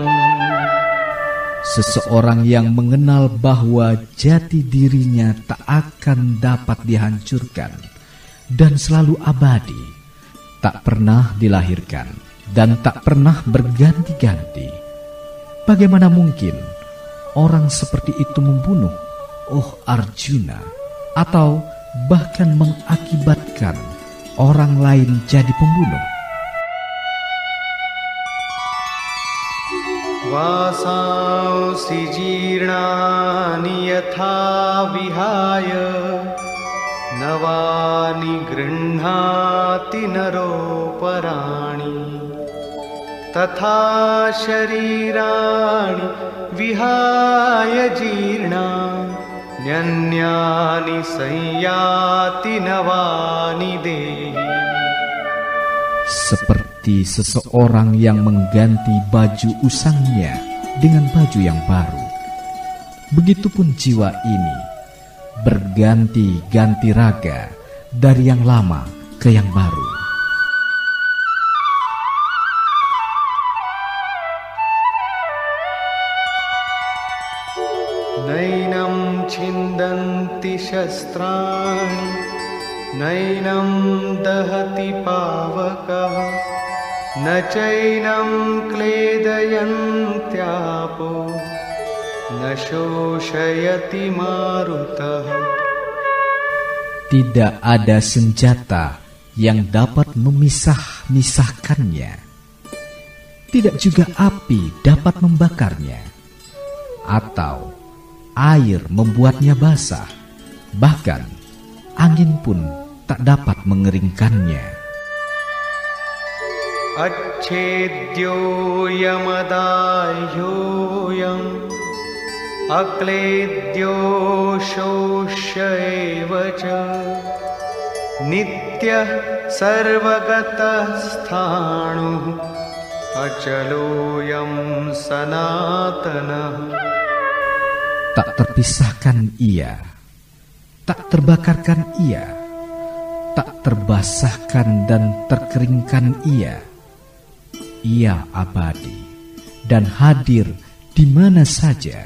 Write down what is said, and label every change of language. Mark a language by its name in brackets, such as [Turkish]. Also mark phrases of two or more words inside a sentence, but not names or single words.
[Indonesian] Seseorang yang mengenal bahwa jati dirinya tak akan dapat dihancurkan dan selalu abadi, tak pernah dilahirkan dan tak pernah berganti-ganti. Bagaimana mungkin orang seperti itu membunuh, oh Arjuna, atau bahkan mengakibatkan orang lain jadi pembunuh? [Sanskrit] वासांसि जीर्णानि यथा विहाय नवानि गृह्णाति नरोपराणि तथा शरीराणि विहाय जीर्णान्यन्यानि संयाति नवानि देहि. [Indonesian] Seperti seseorang yang mengganti baju usangnya dengan baju yang baru, begitupun jiwa ini berganti-ganti raga dari yang lama ke yang baru. [Sanskrit] नैनं छिन्दन्ति शस्त्राणि नैनं दहति पावकः न चैनं क्लेदयन्त्यापो न शोषयति मारुतः. [Indonesian] Tidak ada senjata yang dapat memisah-misahkannya. Tidak juga api dapat membakarnya, atau air membuatnya basah. Bahkan angin pun tak dapat mengeringkannya. [Sanskrit] अच्छेद्योऽयमदाह्योऽयम् अक्लेद्यो शोष्य एव च नित्यः सर्वगतः स्थाणुः अचलोऽयं सनातनः. [Indonesian] Tak terpisahkan ia, tak terbakarkan ia, tak terbasahkan dan terkeringkan ia. Ia abadi dan hadir di mana saja.